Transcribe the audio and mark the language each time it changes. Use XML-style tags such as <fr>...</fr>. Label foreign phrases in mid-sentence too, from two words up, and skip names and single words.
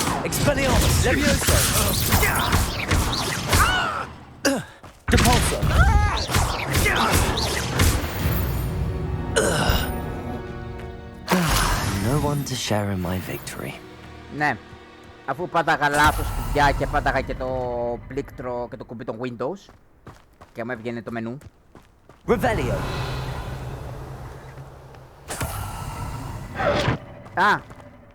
<en>Expelliarmus. Levioso. Depulso. No one to share in my victory.</en> <el>Ναι. Αφού πάταγα λάθος κουμπιά και πάταγα και το πλήκτρο και το κουμπί των Windows και μου έβγαινε το μενού.</el> <en>Revelio.</en>